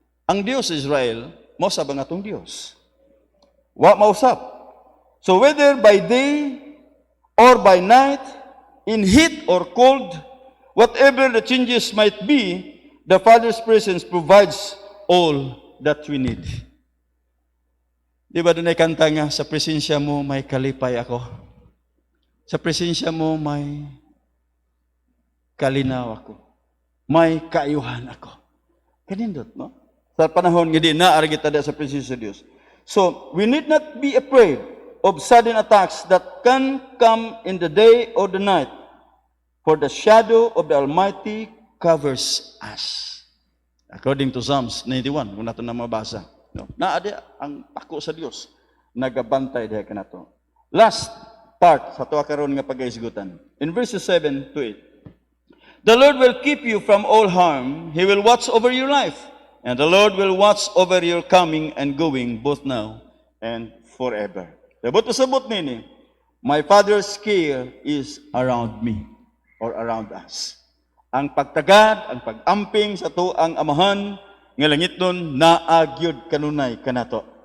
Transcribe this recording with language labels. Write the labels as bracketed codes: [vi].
[ceb] Ang Dios sa Israel mao sa ang atong Dios. Wa mausap. [en] So whether by day or by night, in heat or cold, whatever the changes might be, the Father's presence provides all that we need. [ceb] Di ba doon ay kanta nga, sa presensya mo may kalipay ako. Sa presensya mo may kalinaw ako. May kaayuhan ako. Kanindot, no? Sa panahon nga di naari kita sa presensya sa Dios. [en] So, we need not be afraid of sudden attacks that can come in the day or the night, for the shadow of the Almighty covers us. According to Psalms 91, [ceb] kung nato na mabasa. No? Naadi ang pako sa Dios, nagabantay diha kanato. [en] Last part [ceb] sa tuwa karon nga pagahisgutan. [en] In verses 7 to 8. The Lord will keep you from all harm. He will watch over your life. And the Lord will watch over your coming and going, both now and forever. [ceb] Sabot nini, [en] my Father's care is around me, or around us. [ceb] Ang pagtagad, ang pag-amping sa tuang amahan, nga langit nun, naagyod kanunay kanato.